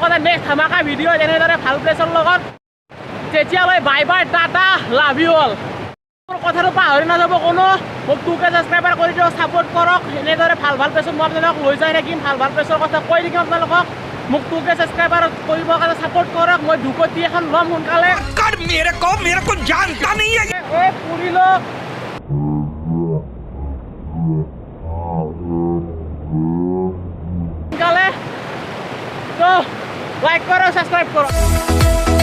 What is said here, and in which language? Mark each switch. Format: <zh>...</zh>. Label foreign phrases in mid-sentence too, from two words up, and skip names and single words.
<as>নেক্সট ধামাকা ভিডিঅ' এনেদৰে ভাল প্লেচৰ লগত তেতিয়ালৈ</as> <en>bye bye tata love you all</en> <as>কথাটো পাহৰি নাযাব কোনো মোক 2K ছাবস্ক্ৰাইবাৰ কৰি দিয়ক ছাপোৰ্ট কৰক এনেদৰে ভাল ভাল প্লেচত মই আপোনালোকক লৈ যাই থাকিম ভাল ভাল প্লেচৰ কথা কৈ থাকিম আপোনালোকক মোক 2K ছাবস্ক্ৰাইবাৰ কৰিবৰ কাৰণে ছাপোৰ্ট কৰক মই 2 কোটি এখন ল'ম সোনকালে</as> <hi>मेरे को जानता नहीं है</hi> <as>এই ফুৰিলোঁ সোনকালে তো</as> <hi>लाइक करो सब्सक्राइब करो</hi>